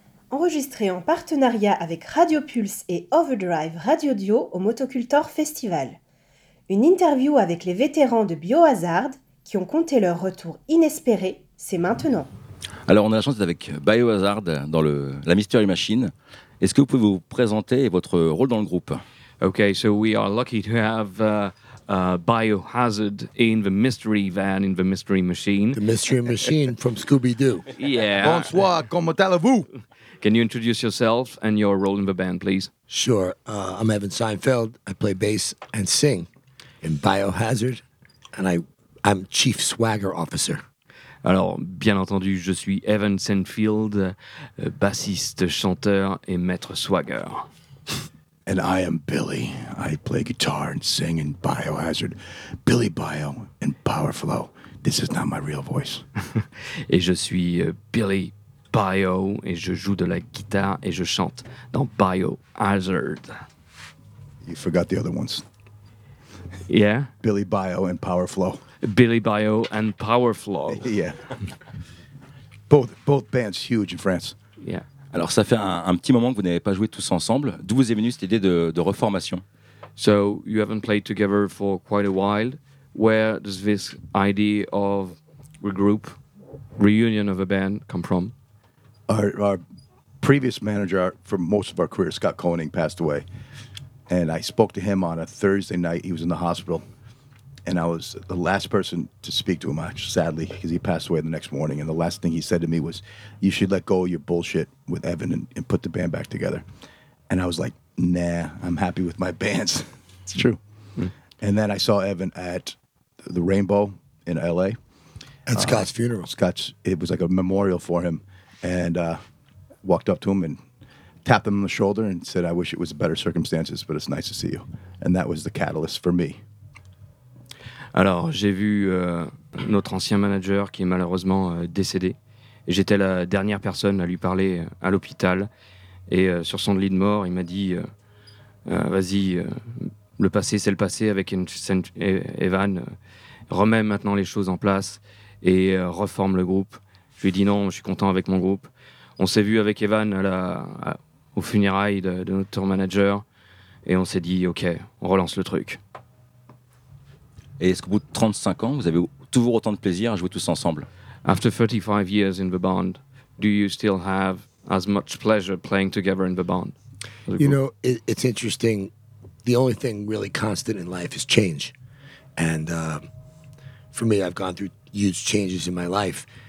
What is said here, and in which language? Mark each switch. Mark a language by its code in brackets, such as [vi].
[fr] Enregistré en partenariat avec Radio Pulse et Overdrive Radio Duo au Motocultor Festival. Une interview avec les vétérans de Biohazard qui ont compté leur retour inespéré, c'est maintenant. Alors on a la chance d'être avec Biohazard dans la Mystery Machine. Est-ce que vous pouvez vous présenter et votre rôle dans le groupe ? [en] Okay, so we are lucky to have Biohazard in the mystery van, in the mystery machine. The mystery machine from Scooby-Doo. Yeah. [fr] Bonsoir, comment allez-vous ? [en] Can you introduce yourself and your role in the band, please? Sure. I'm Evan Seinfeld. I play bass and sing in Biohazard, and I'm Chief Swagger Officer. [fr] Alors, bien entendu, je suis Evan Seinfeld, bassiste, chanteur et maître swagger. [en] And I am Billy. I play guitar and sing in Biohazard. Billy Bio and Powerflow. This is not my real voice. [fr] Et je suis Billy Bio, et je joue de la guitare et je chante dans Biohazard. [en] You forgot the other ones. Yeah? Billy Bio and Powerflow. Billy Bio and Powerflow. Yeah. Both bands huge in France. Yeah. [fr] Alors ça fait un petit moment que vous n'avez pas joué tous ensemble. D'où vous est venue cette idée de reformation? [en] So, you haven't played together for quite a while. Where does this idea of regroup, reunion of a band come from? Our previous manager for most of our career, Scott Koenig, passed away. And I spoke to him on a Thursday night. He was in the hospital. And I was the last person to speak to him, sadly, because he passed away the next morning. And the last thing he said to me was, you should let go of your bullshit with Evan and put the band back together. And I was like, nah, I'm happy with my bands. It's true. And then I saw Evan at the Rainbow in L.A. At Scott's funeral. It was like a memorial for him. And walked up to him and tapped him on the shoulder and said, I wish it was better circumstances, but it's nice to see you. And that was the catalyst for me. [fr] Alors, j'ai vu notre ancien manager qui est malheureusement décédé. Et j'étais la dernière personne à lui parler à l'hôpital. Et sur son lit de mort, il m'a dit, vas-y, le passé, c'est le passé avec Evan. Remets maintenant les choses en place et reforme le groupe. Je lui ai dit non, je suis content avec mon groupe. On s'est vu avec Evan au funérail de notre tour manager et on s'est dit ok, on relance le truc. Et est-ce qu'au bout de 35 ans, vous avez toujours autant de plaisir à jouer tous ensemble? [en] After 35 years in the band, do you still have as much pleasure playing together in the band? You know, it's interesting. The only thing really constant in life is change. And for me, I've gone through huge changes in my life.